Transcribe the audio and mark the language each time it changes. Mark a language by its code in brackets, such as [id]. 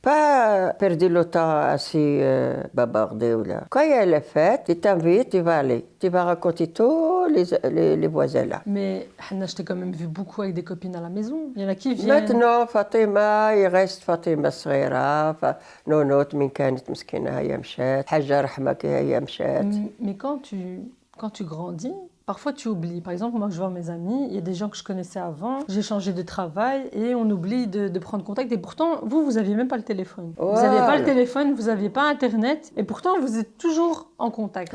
[fr] Pas perdre le temps assis bavarder ou là. Quand il y a la fête, tu t'invites, tu vas aller. Tu vas raconter tous les voisins là. Mais Hanna, je t'ai quand même vu beaucoup avec des copines à la maison. Il y en a qui viennent. Maintenant, Fatima, il reste Fatima صغيرة. [ar] نونوت من كانت مسكينة هي مشات. حاجة رحمة هي مشات. [fr] Mais quand tu grandis, parfois tu oublies. Par exemple, moi je vois mes amis, il y a des gens que je connaissais avant, j'ai changé de travail et on oublie de prendre contact. Et pourtant, vous n'aviez même pas le téléphone. Vous n'aviez pas le téléphone, vous n'aviez pas Internet et pourtant vous êtes toujours en contact.